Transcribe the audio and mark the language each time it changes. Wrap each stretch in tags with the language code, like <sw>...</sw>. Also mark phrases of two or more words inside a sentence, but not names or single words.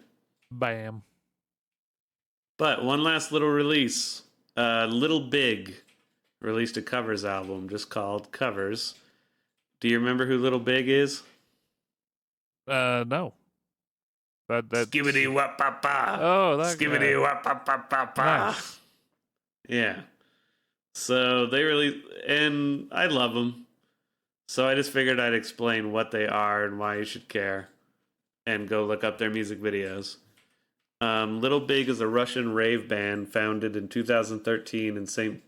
<en>Bam. But one last little release. Little Big released a covers album just called Covers. Do you remember who Little Big is? No. Skibbity wap pa pa. Oh, that Skibbity wap pa pa pa pa. Nice. Yeah. So they really, and I love them. So I just figured I'd explain what they are and why you should care, and go look up their music videos. Little Big is a Russian rave band founded in 2013 in St.</en>